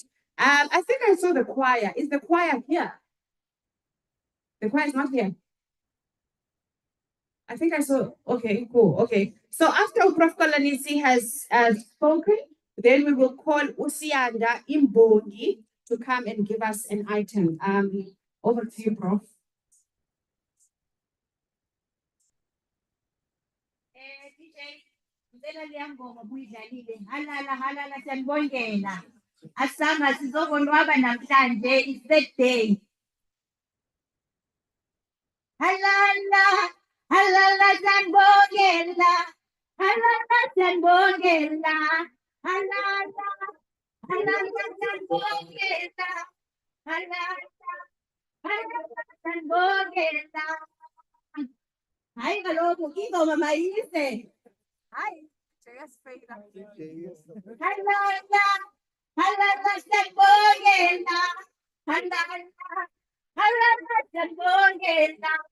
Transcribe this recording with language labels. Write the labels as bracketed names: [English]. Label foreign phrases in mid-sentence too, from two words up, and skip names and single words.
[English] I think I saw the choir. Is the choir here? The choir is not here. I think I saw. Okay, cool. Okay. So after Prof. Kolanisi has spoken, then we will call Usianda Imbongi to come and give us an item. Over to you, Prof. [Zulu] Halala siyanibongela. Asanga sizokonwaba namhlanje, [English] it's that day. [Zulu] Halala siyanibongela. Halala siyanibongela. Halala siyanibongela. Halala siyanibongela. Hayi kaloku ingoma mayise. Hayi. Halala siyanibongela. Halala siyanibongela.